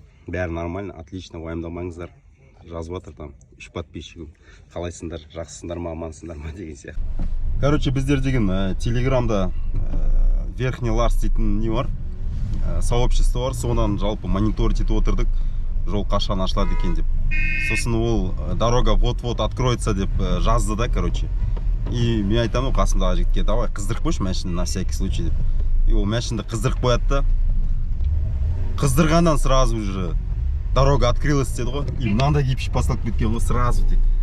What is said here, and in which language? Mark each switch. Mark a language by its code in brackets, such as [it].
[kk] Бәрі [ru] нормально, отлично, [kk] уайымдамаңыздар. Жазып жатыр там 3 подписчигім. Қалайсыңдар, жақсысыңдар ма, амансыңдар ма деген сияқты. Короче, біздер деген Телеграмда Верхний Ларс дейтін не бар? Сообщество бар, содан жалпы мониторить етіп отырдық. Жол қашан ашылады екен деп. Сосын ол [ru] дорога вот-вот откроется [kk] деп жазды да, короче. И мен айтамын, қасымдағы жігітке, [ru] давай [kk] қыздырып қойшы машинаны [ru] на всякий случай [kk] деп. И ол машинаны қыздырып қояды да. Қыздырғаннан [ru] сразу уже дорога открылась [kk] деді ғой. И мынандай кипиш басталып кеткен ғой сразу тек.